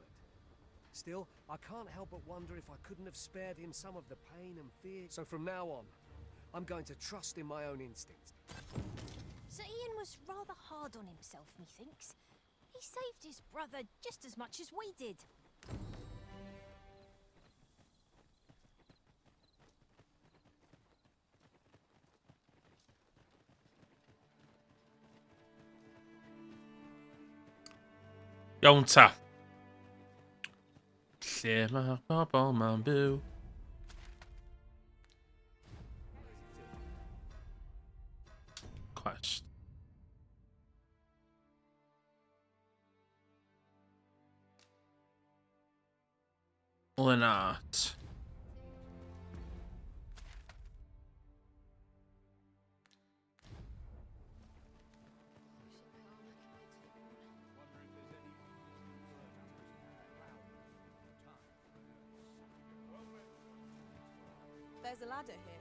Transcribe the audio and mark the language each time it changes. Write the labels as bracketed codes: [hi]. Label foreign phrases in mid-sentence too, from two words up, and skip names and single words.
[en] Still, I can't help but wonder if I couldn't have spared him some of the pain and fear. So from now on, I'm going to trust in my own instincts. Sir Ian was rather hard on himself, methinks. He saved his brother just as much as we did. Ionta. [cy] Lle ma bobl ma'n byw? [en] Quest. Lennart. There's a ladder here.